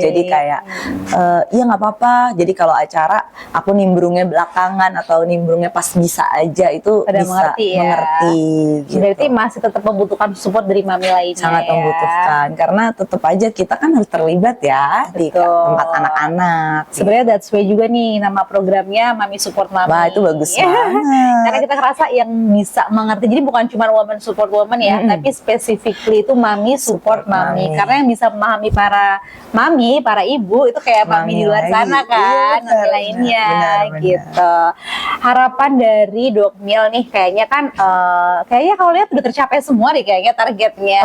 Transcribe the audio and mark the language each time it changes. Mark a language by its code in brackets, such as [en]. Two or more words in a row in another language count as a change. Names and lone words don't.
[id] Jadi kayak iya nggak apa-apa. Jadi kalau acara aku nimbrungnya belakangan atau nimbrungnya pas bisa aja, itu pada bisa mengerti gitu. Berarti masih tetap membutuhkan support dari mami lainnya. Sangat membutuhkan karena tetap aja kita kan harus terlibat ya di tempat anak-anak. Sebenarnya [en] that's way [id] juga nih nama programnya Mami Support Mami. Wah itu bagus banget. Karena kita ngerasa yang bisa mengerti, jadi bukan cuma [en] woman support woman [id] ya, tapi specifically itu Mami Support Mami. Karena yang bisa memahami para mami, para ibu itu kayak mami di luar sana kan, mami lainnya gitu. Harapan dari Dokmil nih kayaknya kan, kayaknya kalau lihat udah tercapai semua deh kayaknya targetnya.